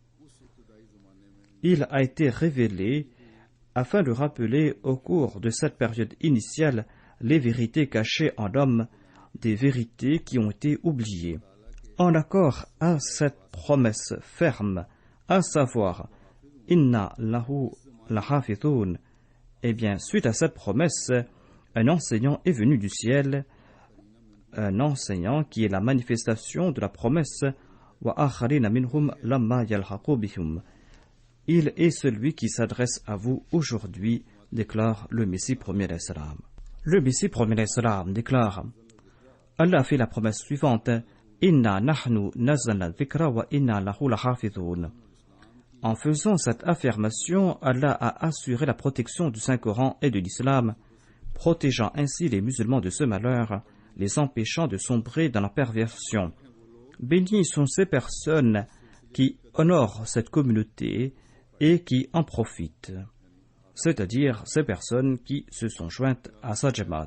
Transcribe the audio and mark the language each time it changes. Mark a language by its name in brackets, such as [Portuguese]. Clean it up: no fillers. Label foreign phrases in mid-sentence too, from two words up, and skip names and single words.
[French] Il a été révélé afin de rappeler au cours de cette période initiale les vérités cachées en l'homme, des vérités qui ont été oubliées. En accord à cette promesse ferme, à savoir [Arabic] إنا له لحافظون, [French] eh bien, suite à cette promesse, un enseignant est venu du ciel, un enseignant qui est la manifestation de la promesse [Arabic] وآخرين منهم لما يلحقوا بهم. [French] Il est celui qui s'adresse à vous aujourd'hui, déclare le Messie premier [Arabic] عليه السلام. [French] Le Messie premier [Arabic] عليه السلام [French] déclare: Allah a fait la promesse suivante: [Arabic] إنا نحن نزلنا الذكر وإنا له لحافظون. [French] En faisant cette affirmation, Allah a assuré la protection du Saint-Coran et de l'islam, protégeant ainsi les musulmans de ce malheur, les empêchant de sombrer dans la perversion. Bénis sont ces personnes qui honorent cette communauté et qui en profitent, c'est-à-dire ces personnes qui se sont jointes à sa jamaat.